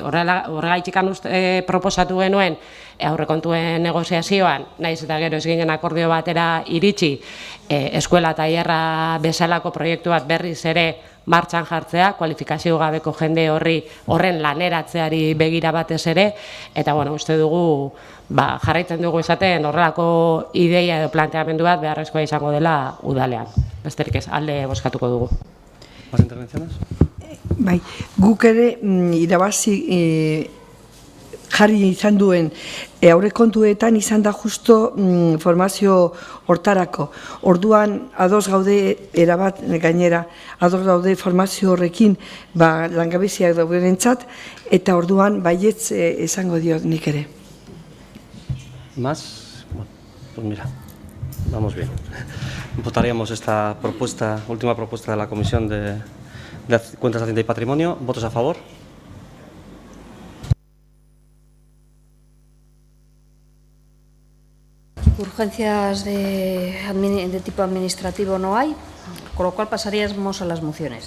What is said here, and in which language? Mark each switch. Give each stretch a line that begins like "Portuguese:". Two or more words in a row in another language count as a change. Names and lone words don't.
Basque: Horregaitik proposatu genuen aurrekontuen negoziazioan, naiz eta gero ez ginen akordio batera iritsi, eskuela tailerra bezalako proiektu bat berriz ere martxan jartzea, kualifikazio gabeko jende horren laneratzeari begira batez ere, eta uste dugu jarraitzen dugu esaten horrelako ideia edo planteamendu bat beharrezkoa izango dela udalean. Besterik ez, alde bozkatuko dugu.
Spanish: Más intervenciones?
Basque: Bai, guk ere irabazi jarri izan duen aurrekontuetan izan da justo formazio hortarako. Orduan ados gaude erabat gainera, ados gaude formazio horrekin langabeziak daudenentzat, eta orduan baietz esango diot nik ere.
Spanish: ¿Más? Bueno, pues mira, vamos bien. Votaríamos esta propuesta, última propuesta de la Comisión de Cuentas, Hacienda y Patrimonio. ¿Votos a favor? Urgencias de tipo administrativo no hay, con lo cual pasaríamos a las mociones.